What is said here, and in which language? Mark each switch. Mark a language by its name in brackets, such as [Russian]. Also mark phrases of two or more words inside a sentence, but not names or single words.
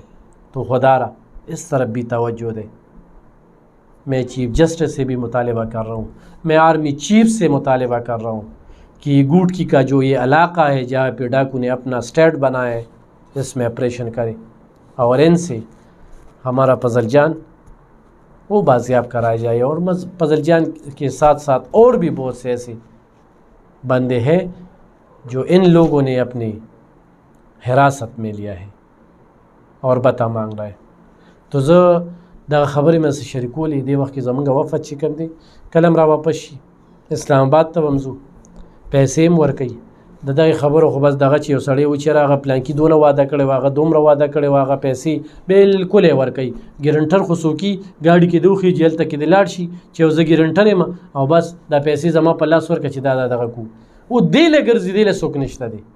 [Urdu] تو خدا را اس طرف بھی توجہ دے۔ میں چیف جسٹس سے بھی مطالبہ کر رہا ہوں، میں آرمی چیف سے مطالبہ کر رہا ہوں کہ گوٹکی کا جو یہ علاقہ ہے جہاں پہ ڈاکو نے اپنا اسٹیٹ بنایا ہے، اس میں آپریشن کرے اور ان سے ہمارا فضل جان وہ بازیاب کرایا جائے۔ اور فضل جان کے ساتھ ساتھ اور بھی بہت سے ایسے بندے ہیں جو ان لوگوں نے اپنی حراست میں لیا ہے اور بتا مانگ رہا ہے۔ [Pashto] تو دا خبرې مې سره شریکولې، دې وخت کې زمونږ وفد چې کوم دی کله را واپس شي اسلام آباد ته به هم ځو، پیسې هم ورکوي. د دغې خبرو خو بس دغه چې یو سړی و چې هغه پلانکي دونه واده کړی و، هغه دومره واده کړی و، هغه پیسې بالکل یې ورکوي. ګرنټر خو څوکي ګاډي کې دې وخېږي هلته کې دې لاړ شي چې یو زه ګرنټر یم او بس دا پیسې زما په لاس ورکړه چې دا دغه کو، او دې له ګرځي دې له څوک نشته دی.